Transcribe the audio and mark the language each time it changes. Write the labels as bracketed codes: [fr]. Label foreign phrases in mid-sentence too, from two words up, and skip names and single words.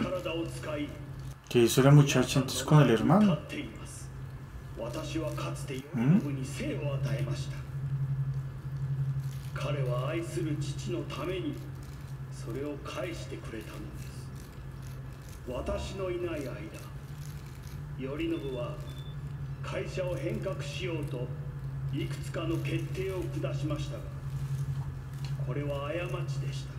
[es] ¿Qué hizo la muchacha entonces con el hermano? ¿Mm? [ja] 彼は愛する父のためにそれを返してくれたのです。私のいない間、頼信は会社を変革しようといくつかの決定を下しましたが、これは過ちでした。